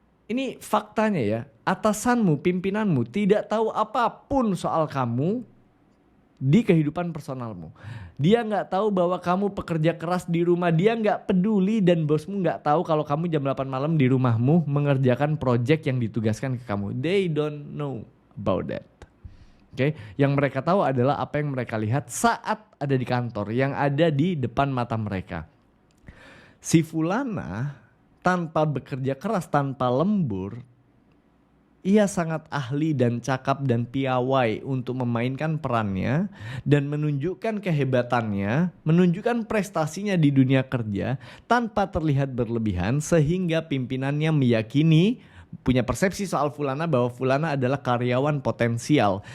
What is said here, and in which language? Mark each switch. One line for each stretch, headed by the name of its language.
Indonesian: Ini faktanya ya, atasanmu, pimpinanmu tidak tahu apapun soal kamu di kehidupan personalmu. Dia nggak tahu bahwa kamu pekerja keras di rumah. Dia nggak peduli dan bosmu nggak tahu kalau kamu jam 8 malam di rumahmu mengerjakan project yang ditugaskan ke kamu.
English: They don't know about that.
Indonesian: Oke, yang mereka tahu adalah apa yang mereka lihat saat ada di kantor, yang ada di depan mata mereka. Si fulana tanpa bekerja keras, tanpa lembur, ia sangat ahli dan cakap dan piawai untuk memainkan perannya dan menunjukkan kehebatannya, menunjukkan prestasinya di dunia kerja tanpa terlihat berlebihan sehingga pimpinannya meyakini, punya persepsi soal fulana bahwa fulana adalah karyawan potensial.